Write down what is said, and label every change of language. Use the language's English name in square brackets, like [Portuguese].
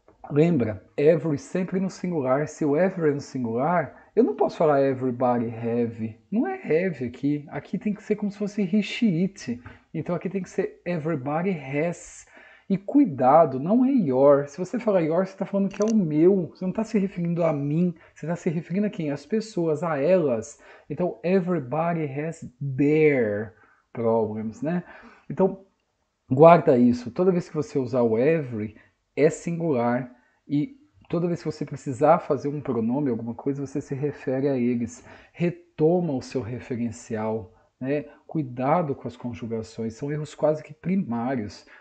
[Portuguese] Lembra, every sempre no singular. Se o every é no singular, eu não posso falar everybody have. Não é have aqui. Aqui tem que ser como se fosse he, she, it. Então aqui tem que ser everybody has. E cuidado, não é your. Se você falar your, você está falando que é o meu. Você não está se referindo a mim. Você está se referindo a quem? As pessoas, a elas. [English] Então, everybody has their problems, né? [Portuguese] Então, guarda isso. Toda vez que você usar o every, é singular. E toda vez que você precisar fazer um pronome, alguma coisa, você se refere a eles. Retoma o seu referencial. Né? Cuidado com as conjugações, são erros quase que primários.